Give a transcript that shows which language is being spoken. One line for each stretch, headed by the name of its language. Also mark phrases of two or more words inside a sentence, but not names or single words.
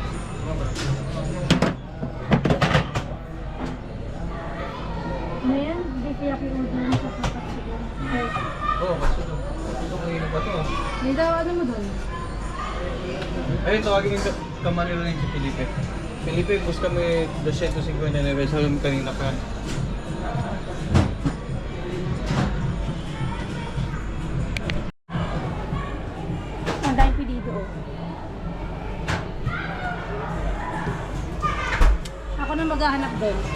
Filipino: Ano yan? Beef yaki udon sa katsudon. Oo, katsudon. Ito kanina ba ito? May daw, ano mo doon? Ayun, tawagin yung kamanilo rin si Felipe.
Spanish: Felipe, busca me 259.
Filipino: Sabi mo kanina pa yan. Ang daming pilido oh. Ako na maghahanap doon.